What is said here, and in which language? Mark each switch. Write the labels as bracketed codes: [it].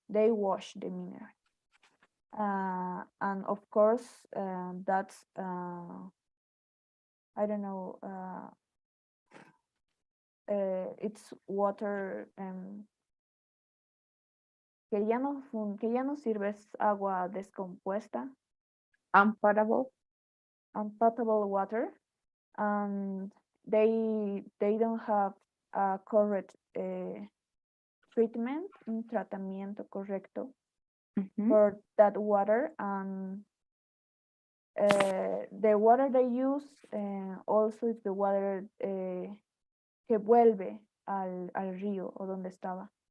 [en] They wash the mineral, and of course, that's I don't know. It's water [es] que ya no sirve, es agua descompuesta, [en] Unpotable. unpotable water, and they don't have a correct treatment, [es] un tratamiento correcto [en] Mhm. for that water, and the water they use also is the water [es] que vuelve al río o donde estaba.